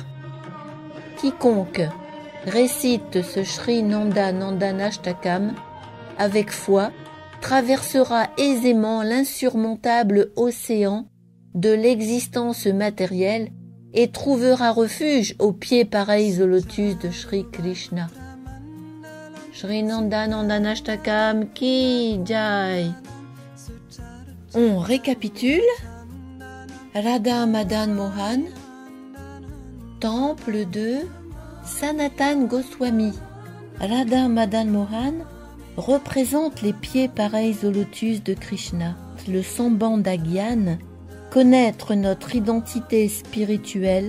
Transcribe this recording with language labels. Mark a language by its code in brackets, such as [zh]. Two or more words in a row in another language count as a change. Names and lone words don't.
[fr] Quiconque récite ce Sri Nanda Nandanashtakam avec foi traversera aisément l'insurmontable océan de l'existence matérielle et trouvera refuge aux pieds pareils au lotus de Sri Krishna. [hi] Sri Nanda Nandanashtakam ki jai. [fr] On récapitule. Radha Madan Mohan, temple de Sanatan Goswami. Radha Madan Mohan représente les pieds pareils au lotus de Krishna. Le Sambandha Gyan, connaître notre identité spirituelle.